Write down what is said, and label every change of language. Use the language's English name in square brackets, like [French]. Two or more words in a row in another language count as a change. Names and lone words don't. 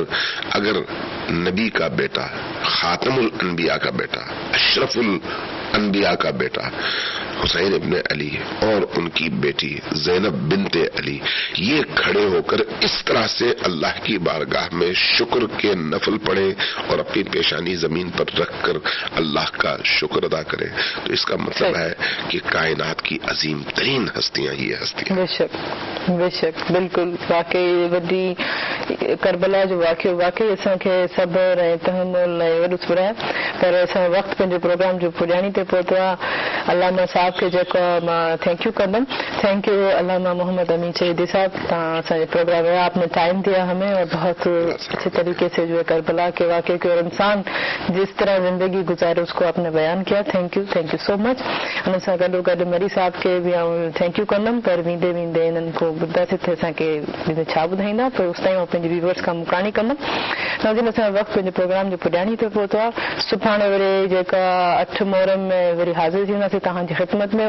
[Urdu] اگر نبی کا بیٹا, خاتم الانبیاء کا بیٹا, اشرف الانبیاء کا بیٹا حسین ابن علی اور ان کی بیٹی زینب بنت علی یہ کھڑے ہو کر اس طرح سے اللہ کی بارگاہ میں شکر کے نفل پڑھے اور اپنی پیشانی زمین پر رکھ کر اللہ کا شکر ادا کرے, تو اس کا مطلب ہے کہ کائنات کی عظیم ترین ہستیاں یہ ہستیاں. [Sindhi] بے شک بے شک, بالکل. واقعی وڈی کربلا جو واقعی اساں کے صبر ऐं तहम्मुल ऐं वॾो सुर आहे. पर असां वक़्तु पंहिंजो प्रोग्राम जो पुॼाणी ते पहुतो आहे. अलामा साहब के जेको मां [English] thank you [Urdu] कंदमि. [English] thank you [Urdu] अलामा मोहम्मद अमीन शहीदी साहब, [Sindhi] तव्हां असांजे प्रोग्राम में [Urdu] آپ نے ٹائم دیا ہمیں اور بہت اچھے طریقے سے جو ہے کربلا کے واقعے کے اور انسان جس طرح زندگی گزارے اس کو آپ نے بیان کیا. [English] Thank you so much. [Sindhi] हुन सां गॾो गॾु मरी साहब के बि [English] thank you [Sindhi] कंदमि. पर वेंदे वेंदे इन्हनि को ॿुधासीं त असांखे छा ॿुधाईंदा, पर उस ताईं मां पंहिंजे व्यूवर्स खां मुकानी कंदमि. नाज़रीन असांजो वक़्तु पंहिंजे प्रोग्राम जो पुॼाणी ते पहुतो आहे. सुभाणे वरी जेका 8 मुहर्रम में वरी हाज़िर थींदासीं तव्हांजी ख़िदमत में.